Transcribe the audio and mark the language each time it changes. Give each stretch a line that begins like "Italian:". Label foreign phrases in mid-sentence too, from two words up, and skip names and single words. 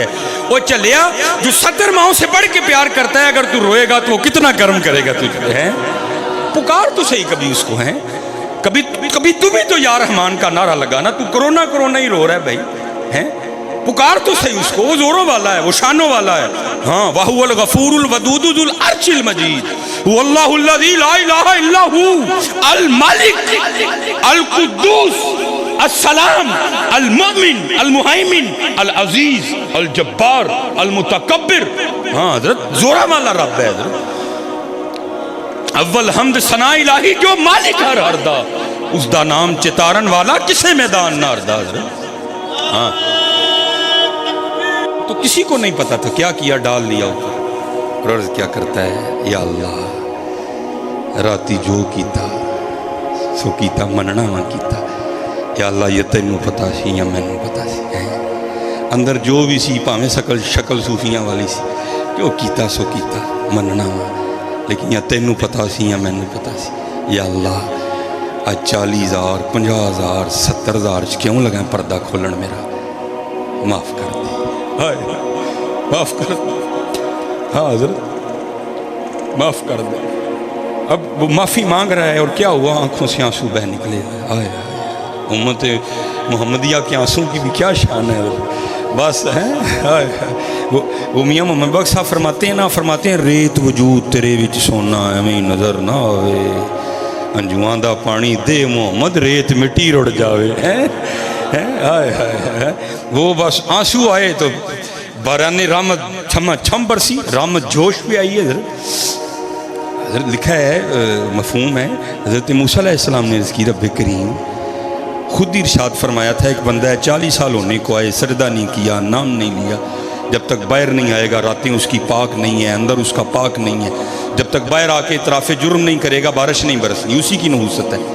Urdu: وہ چلیا جو 70 ماؤں سے بڑھ کے پیار کرتا ہے، اگر تو روئے گا تو وہ کتنا گرم کرے گا تجھے، ہے؟ پکار تو صحیح کبھی اس کو، ہے؟ کبھی تمہیں تو
Arabic: یا رحمان
Urdu: کا نعرہ لگانا، تو کرونا ہی رو رہا ہے بھائی، ہے؟ پکار تو صحیح اس کو، وہ زوروں والا ہے، وہ شانوں والا ہے۔
Arabic: ہاں وَهُوَ الْغَفُورُ الْوَدُودُ ذُو الْعَرْشِ الْمَجِيدُ هُوَ اللَّهُ الَّذِي لَا إِلَٰهَ إِلَّا هُوَ الْمَلِكُ الْقُدُّوسُ السلام المؤمن المہیمن العزیز الجبار المتکبر۔
Urdu: ہاں حضرت زورا والا رب ہے حضرت۔
Punjabi: اول حمد ثنا الہی جو مالک ہر ہردا، اس دا نام چتارن والا کسے میدان نہ ہردا حضرت۔
Urdu: ہاں تو کسی کو نہیں پتا تھا، کیا کیا، ڈال لیا اوپر، اور عرض کیا کرتا ہے
Punjabi: یا اللہ راتی جو کیتا سو کیتا، مننا نہ کیتا، یا اللہ یہ تینوں پتا سی یا مینوں پتا سی، اندر جو بھی سی پاویں شکل صوفیاں والی سی، جو کیتا سو کیتا، مننا وا، لیکن یا تینوں پتا سی یا مینوں پتا سی۔
Urdu: یا اللہ آج 40,000 50,000 70,000 کیوں لگا پردہ کھولن، میرا معاف کر دے، معاف کر دے۔ ہاں حضرت معاف کر دے۔ اب وہ معافی مانگ رہا ہے اور کیا ہوا، آنکھوں سے آنسو بہ نکلے۔ آئے امت محمدیہ کے آنسوں کی بھی کیا شان ہے، بس ہے۔ وہ میاں محمد بخش صاحب فرماتے ہیں
Punjabi: ریت وجود تیرے وچ سونا ایویں نظر نہ آوے، انجواں دا پانی دے محمد ریت مٹی رڑ جاوے۔
Urdu: وہ بس آنسو آئے تو باران رحمت چھم برسی، رحمت جوش بھی آئی ہے حضرت۔ لکھا ہے، مفہوم ہے، حضرت موسیٰ
Arabic: علیہ السلام
Urdu: نے عرض کی رب کریم خود ہی ارشاد فرمایا تھا ایک بندہ ہے 40 سال ہونے کو آئے، سجدہ نہیں کیا، نام نہیں لیا، جب تک باہر نہیں آئے گا راتیں اس کی پاک نہیں ہے، اندر اس کا پاک نہیں ہے، جب تک باہر آ کے اعتراف جرم نہیں کرے گا بارش نہیں برسنی، اسی کی نحوست ہے۔